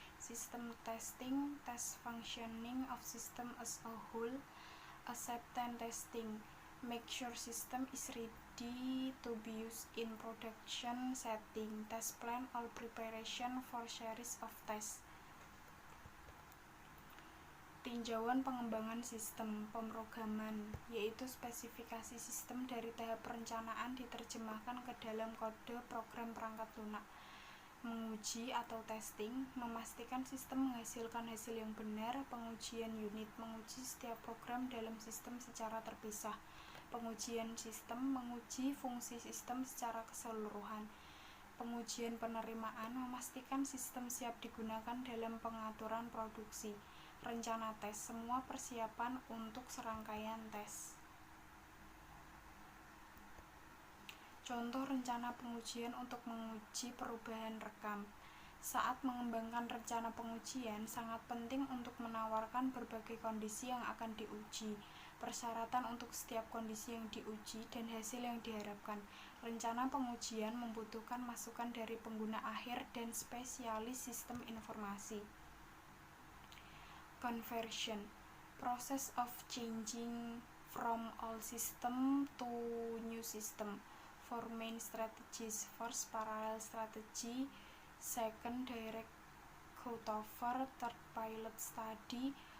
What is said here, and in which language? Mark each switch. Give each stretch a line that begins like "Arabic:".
English: System testing test functioning of system as a whole. Acceptance testing make sure system is ready to be used in production setting. Test plan all preparation for series of tests.
Indonesian: Tinjauan pengembangan sistem pemrograman, yaitu spesifikasi sistem dari tahap perencanaan diterjemahkan ke dalam kode program perangkat lunak. Menguji atau testing, memastikan sistem menghasilkan hasil yang benar. Pengujian unit, menguji setiap program dalam sistem secara terpisah. Pengujian sistem, menguji fungsi sistem secara keseluruhan. Pengujian penerimaan, memastikan sistem siap digunakan dalam pengaturan produksi. Rencana tes, semua persiapan untuk serangkaian tes. Contoh rencana pengujian untuk menguji perubahan rekam. Saat mengembangkan rencana pengujian, sangat penting untuk menawarkan berbagai kondisi yang akan diuji, persyaratan untuk setiap kondisi yang diuji, dan hasil yang diharapkan. Rencana pengujian membutuhkan masukan dari pengguna akhir dan spesialis sistem informasi.
English: Conversion, process of changing from old system to new system. For main strategies, first parallel strategy, second direct cutover, third pilot study.